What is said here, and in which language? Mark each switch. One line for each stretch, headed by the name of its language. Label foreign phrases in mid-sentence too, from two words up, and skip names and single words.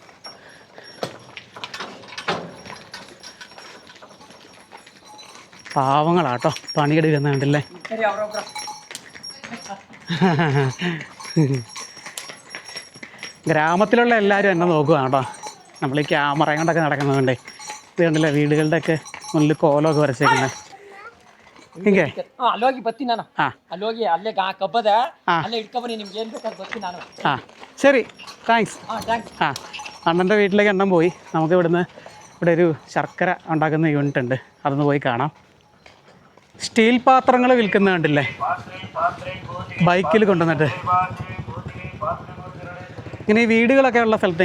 Malayalam: പാവങ്ങളാട്ടോ പണിയെടുക്കുന്ന കണ്ടില്ലേ. ഗ്രാമത്തിലുള്ള എല്ലാവരും എന്നെ നോക്കുകയാണ് കേട്ടോ. നമ്മൾ ഈ ക്യാമറയും കൊണ്ടൊക്കെ നടക്കുന്നതുകൊണ്ടേ. ഇത് കണ്ടില്ലേ, വീടുകളുടെയൊക്കെ മുന്നിൽ കോലമൊക്കെ വരച്ചേക്കുന്നത്.
Kannada: ಹಿಂಗೆ ಅಲ್ಲೋಗಿ ಬರ್ತೀನಿ ನಾನು ಹಾಂ ಅಲ್ಲೋಗಿ ಅಲ್ಲೇ ಕಬ್ಬದ ಅಲ್ಲೇ ಇಟ್ಕೊಬನ್ನಿ ನಿಮ್ಗೆ ಏನು ಬೇಕಾದ್ರೆ ಬರ್ತೀನಿ ನಾನು
Malayalam: ആ ശരി താങ്ക്സ്
Kannada: ಥ್ಯಾಂಕ್ಸ್
Malayalam: ആ അണ്ണൻ്റെ വീട്ടിലേക്ക് എണ്ണം പോയി നമുക്ക് ഇവിടുന്ന് ഇവിടെ ഒരു ശർക്കര ഉണ്ടാക്കുന്ന യൂണിറ്റ് ഉണ്ട് അതൊന്ന് പോയി കാണാം സ്റ്റീൽ പാത്രങ്ങൾ വിൽക്കുന്ന കണ്ടില്ലേ ബൈക്കിൽ കൊണ്ടുവന്നിട്ട് ഇങ്ങനെ ഈ വീടുകളൊക്കെ ഉള്ള സ്ഥലത്ത്